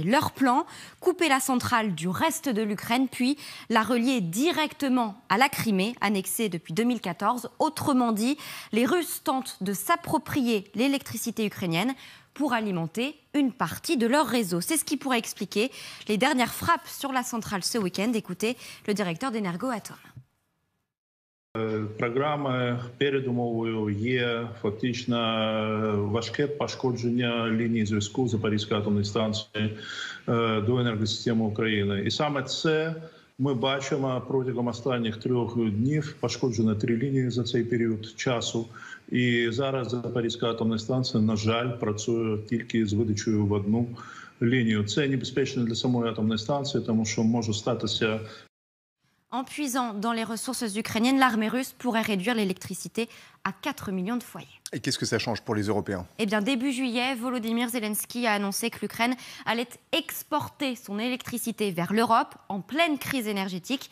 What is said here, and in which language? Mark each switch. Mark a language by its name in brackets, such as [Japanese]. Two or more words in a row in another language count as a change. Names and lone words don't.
[French] Leur plan, couper la centrale du reste de l'Ukraine, puis la relier directement à la Crimée, annexée depuis 2014. Autrement dit, les Russes tentent de s'approprier l'électricité ukrainienne pour alimenter une partie de leur réseau. C'est ce qui pourrait expliquer les dernières frappes sur la centrale ce week-end. Écoutez le directeur d'Energoatom. [Ukrainian] Програми передумовою є фактично важке пошкодження лінії зв'язку Запорізької атомної станції до енергосистеми України. І саме це ми бачимо протягом останніх 3 днів. Пошкоджено 3 лінії за цей період часу. І зараз Запорізька атомна станція, на жаль, працює тільки з видачею в одну лінію. Це небезпечно для самої атомної станції, тому що може статися. [French] En puisant dans les ressources ukrainiennes, l'armée russe pourrait réduire l'électricité à 4 millions de foyers. Et qu'est-ce que ça change pour les Européens ? Eh bien, début juillet, Volodymyr Zelensky a annoncé que l'Ukraine allait exporter son électricité vers l'Europe en pleine crise énergétique.